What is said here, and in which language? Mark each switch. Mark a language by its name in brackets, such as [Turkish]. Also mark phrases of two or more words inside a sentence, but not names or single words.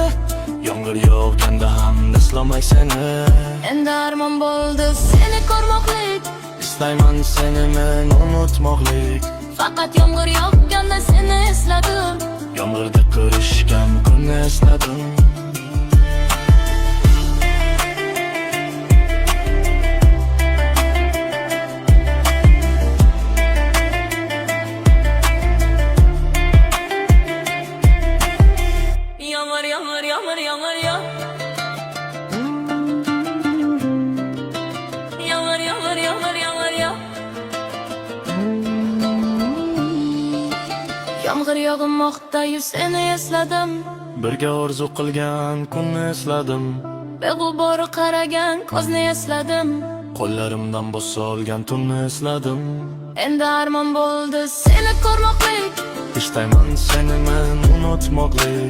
[Uzbek] Yomg'ir yog'ganda ham eslamay seni. Endi armon bo'ldi seni ko'rmoqlik. Istayman seni men unutmoqlik. Faqat yomg'ir yog'ganda seni esladim. Yomg'irda ko'rishgan kunni esladim. [Turkish] Yağmur yağmur yağmur yağmur ya. Yağmur yağmur yağmur yağmur ya. [Uzbek] Yağmur yog'moqda seni esladim. Birga orzu qilgan kunni esladim. Beg'ubor qaragan ko'zni esladim. Qo'llarimdan bossa olgan tunni esladim. Endi armon bo'ldi seni ko'rmoqlik. Istayman seni men unutmoqlik.